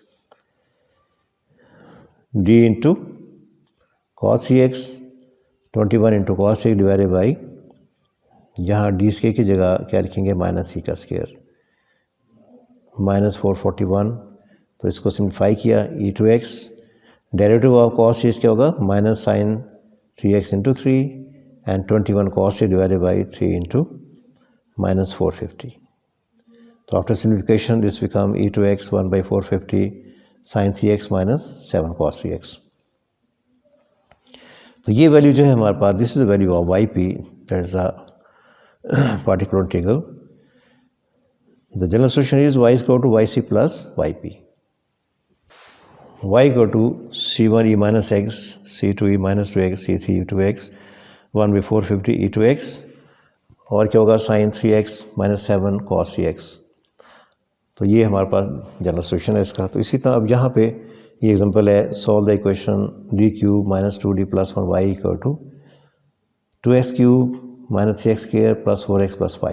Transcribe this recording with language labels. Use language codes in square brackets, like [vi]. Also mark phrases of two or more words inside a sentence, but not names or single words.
[hi] d इंटू cos 3x 21 इंटू cos 3x [en] divided by, [hi] यहाँ [en] d square [hi] की जगह क्या लिखेंगे -3 का स्क्वायर -441, तो इसको सिम्प्लीफाई किया e2x, [en] derivative of [hi] cos 3x क्या होगा -sin 3x इंटू 3 एंड 21 cos 3 [en] divided by [hi] 3 इंटू -450। [en] तो after simplification this become e2x 1/450 sin 3x -7 cos 3x। [hi] तो ये वैल्यू जो है हमारे पास, [en] this is the value of y p, that is a particular integral. The general solution is y is equal to yc plus yp. Y equal to c1 e minus x, c2 e minus 2x, c3 e 2x, 1/450 e 2x, और क्या होगा sin 3x -7 cos 3x। [hi] तो ये हमारे पास [en] general solution [hi] है इसका। तो इसी तरह अब यहाँ पे ये एग्जांपल है, [en] solve the equation d cube -2d + 1y equal to 2x cube -3x square plus 4x plus 5.